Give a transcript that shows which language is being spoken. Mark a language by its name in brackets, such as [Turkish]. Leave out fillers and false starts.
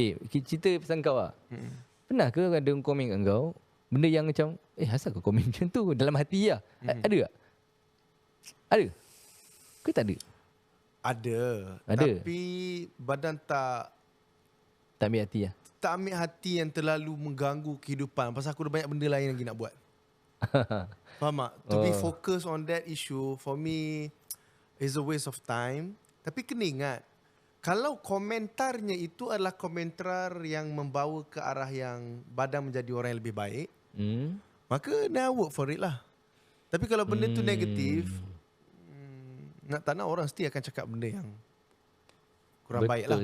[Malay] Cerita pasal kau lah. Pernah ke ada orang komen kat kau benda yang macam asal kau komen macam tu dalam hati lah? Ada tak? Ada? Ke tak ada? Ada. Tapi badan tak ambil hati lah? Tak ambil hati yang terlalu mengganggu kehidupan. Pasal aku ada banyak benda lain lagi nak buat. Faham tak? [English] To be focus on that issue for me is a waste of time. [Malay] Tapi kena ingat, kalau komentarnya itu adalah komentar yang membawa ke arah yang Badang menjadi orang yang lebih baik, maka [English] now work for it [Malay] lah. Tapi kalau benda tu negatif, nak tak nak orang mesti akan cakap benda yang kurang baik lah.